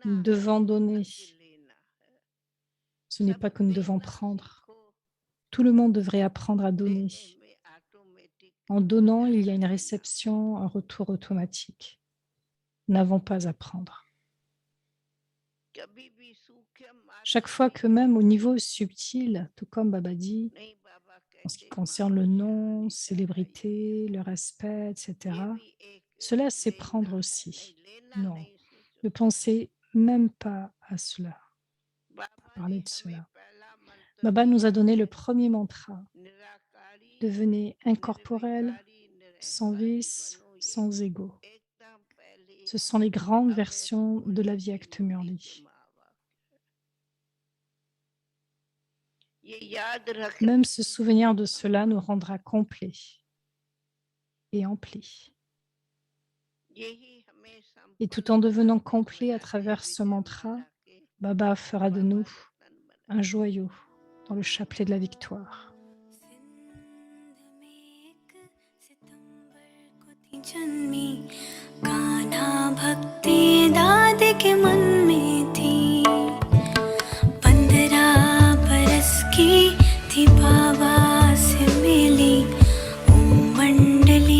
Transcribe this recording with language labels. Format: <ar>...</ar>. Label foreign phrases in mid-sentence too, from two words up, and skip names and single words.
<fr>Nous</fr> <hi>है</hi> <fr>devons</fr> <hi>न</hi> <fr>donner.</fr> <hi>कि लेना है</hi> <fr>Ce n'est</fr> <hi>सब</hi> <fr>pas que nous devons</fr> <hi>देना</hi> <fr>prendre.</fr> <hi>सीखो</hi> <fr>Tout le monde devrait apprendre à donner.</fr> <hi>देने में ऑटोमेटिक</hi> <fr>En</fr> <hi>मिल</hi> <fr>donnant, il y</fr> <hi>जाता</hi> <fr>a une</fr> <hi>है इनाम</hi> <fr>réception, un retour automatique. Nous n'avons pas à prendre.</fr> <hi>कभी भी सूक्ष्म</hi> <fr>Chaque</fr> <hi>मात्रा</hi> <fr>fois</fr> <hi>में</hi> <fr>que même au niveau subtil, tout comme Baba dit,</fr> <hi>नहीं बाबा</hi> <fr>en ce qui</fr> <hi>कहते</hi> <fr>concerne le</fr> <hi>महापुरुषां</hi> <fr>nom,</fr> <hi>ने कहा ये</hi> <fr>célébrité, le respect,</fr> <hi>ये</hi> <fr>etc.,</fr> <hi>भी एक</hi> <fr>cela c'est</fr> <hi>लेना</hi> <fr>prendre</fr> <hi>है नहीं</hi> <fr>aussi.</fr> <hi>लेना</hi> <fr>Non,</fr> <hi>नहीं सोचो</hi> <fr>ne pensez même pas à cela, à</fr> <hi>बाबा</hi> <fr>parler</fr> <hi>ने</hi> <fr>de</fr> <hi>हमें</hi> <fr>cela.</fr> <hi>पहला मंत्र</hi> <fr>Baba nous</fr> <hi>दिया</hi> <fr>a donné</fr> <hi>है</hi> <fr>le premier mantra.</fr> <hi>निराकारी</hi> <fr>Devenez incorporel,</fr> <hi>निर्विकारी</hi> <fr>sans</fr> <hi>निरहंकारी</hi> <fr>vice,</fr> <hi>बनो ये</hi> <fr>sans ego.</fr> <hi>एकदम पहली</hi> <fr>Ce sont les grandes</fr> <hi>अव्यक्त</hi> <fr>versions de la</fr> <hi>मुनि</hi> <fr>vie</fr> <hi>की</hi> <fr>Acte</fr> <hi>मुनि के</hi> <fr>Murli.</fr> <hi>महावाक्य ये याद रखने</hi> <fr>Même se</fr> <hi>की</hi> <fr>souvenir</fr> <hi>जरूरत</hi> <fr>de cela</fr> <hi>हमको</hi> <fr>nous rendra complet et emplis.</fr> <hi>यही हमें</hi> <fr>Et tout</fr> <hi>संपन्न</hi> <fr>en devenant</fr> <hi>बनाते</hi> <fr>complet à</fr> <hi>बनाते</hi> <fr>travers ce</fr> <hi>विजय</hi> <fr>mantra,</fr> <hi>माला के</hi> <fr>Baba fera de</fr> <hi>बाबा</hi> <fr>nous</fr> <hi>रतन बनाए</hi> <fr>un joyau dans le chapelet de la victoire.</fr> <hi>सिंध में एक सितंबर को थी जन्मी कान्हा भक्ति दाद के मन में थी 15 बरस की थी बाबा से मिली ओम मंडली</hi>